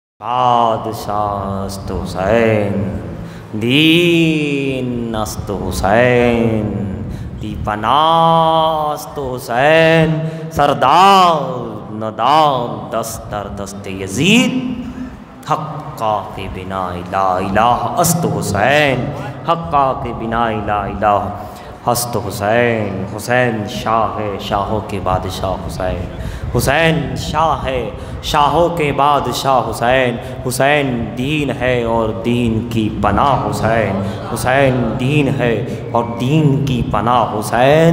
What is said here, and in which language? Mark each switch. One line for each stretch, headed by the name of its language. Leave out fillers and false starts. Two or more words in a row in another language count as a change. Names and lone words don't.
Persian: بادشاہ است حسین، دین است حسین، دی پناہ است حسین، سردار نداد دست در دست یزید، حقا کے بنا
Arabic: لا الہ
Persian: است حسین، حقا کے بنا
Arabic: لا الہ
Persian: است حسین۔
Urdu: حسین شاہ ہے، شاہوں کے بادشاہ حسین، حسین شاہ ہے، شاہوں کے بادشاہ حسین، حسین دین ہے اور دین کی پناہ حسین، حسین دین ہے اور دین کی پناہ حسین۔